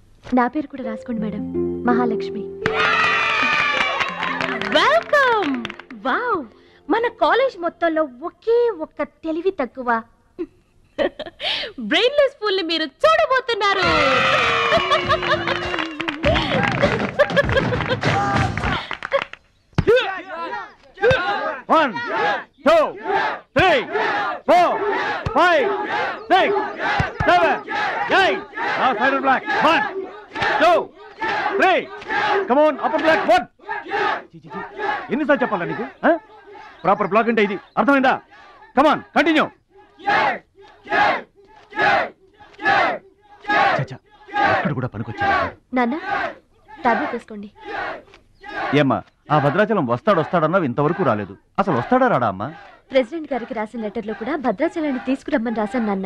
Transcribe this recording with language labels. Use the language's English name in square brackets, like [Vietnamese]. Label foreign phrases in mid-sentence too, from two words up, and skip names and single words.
[Telugu] నా పేరు కూడా రాసుకోండి మేడం, మహాలక్ష్మి. వెల్కమ్. వావ్, మన కాలేజ్ మొత్తంలో ఒకే ఒక్క తెలివి తక్కువ [English] brainless fool [Telugu] ని మీరు చూడబోతున్నారు. [English] One, two, three, four, five, six, seven, eight. Now side black. 1, 2, 3. Come on, upper black. 1. [Telugu] ఎన్నిసార్లు చెప్పాలా నీకు? [English] proper block [Telugu] అంటే ఇది, అర్థమైందా? [English] Come on, continue. [Telugu] చచ్చా, అక్కడ కూడా పనికొచ్చా. నాన్న, టాబ్లెట్ వేసుకోండి. ఏమ్మా, ఆ భద్రాచలం వస్తాడన్నావు, ఇంతవరకు రాలేదు. అసలు వస్తాడా రాడా అమ్మా? ప్రెసిడెంట్ గారికి రాసిన లెటర్లో కూడా భద్రాచలాన్ని తీసుకురమ్మని రాశాను నాన్న.